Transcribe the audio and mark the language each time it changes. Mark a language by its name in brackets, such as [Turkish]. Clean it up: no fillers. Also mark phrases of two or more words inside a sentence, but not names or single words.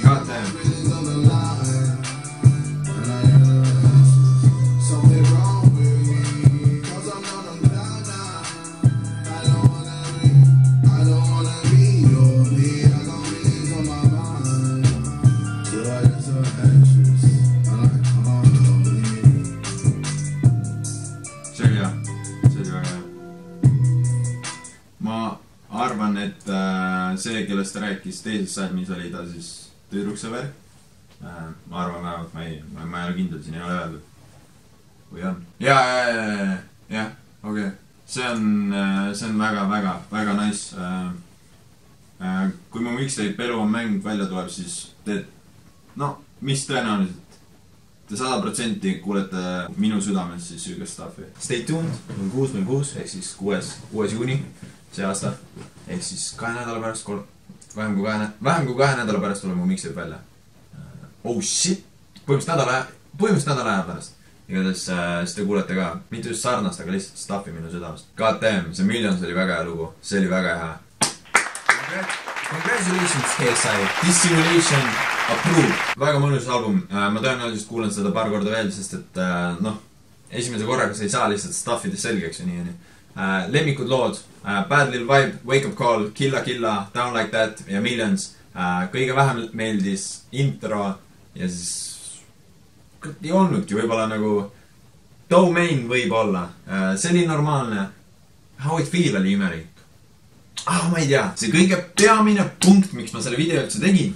[English] Something wrong with me, 'cause I'm not on cloud nine. I don't wanna be your me. I got millions on my mind. Till I get some ashes, and I can't believe. [Estonian] See oli väga hea. Ma arvan, et see, kellest ta rääkis teises salmis, oli ta siis tüdruksõber. Ma arvan vähemalt, ma ei ole kindel, siin ei ole öeldud. Või on? Jah, okei. See on väga nice. Kui mu mixtape Elu on mäng välja tuleb, siis teed, no, mis tõenäoliselt? Te 100% kuulete minu südames siis süügast staffi. Stay tuned, 6 ehk siis 6. juuni see aasta. Ehk siis 2 nädala pärast, vähem kui 2 nädala pärast tuleb mu mixtape välja. [English] Oh shit, [Estonian] põhimõtteliselt nädala aja pärast. Igatahes siis te kuulete ka, mitte just sarnast, aga lihtsalt staffi minu südamest. [English] God damn, [Estonian] see Millions oli väga hea lugu, see oli väga hea. [English] Congratulations, KSI, Dissimulation approved. [Estonian] Väga mõnus album, ma tõenäoliselt kuulen seda paar korda veel, sest et noh, esimese korraga sa ei saa lihtsalt staffides selgeks ja nii. Lemmikud lood, Bad Little Vibe, Wake Up Call, Killa, Down Like That ja Millions. Kõige vähem meeldis intro ja siis ei olnudki, võib-olla nagu Domain võib olla, see oli normaalne. How It Feel oli imelik. Ma ei tea, see kõige peamine punkt, miks ma selle video üldse tegin.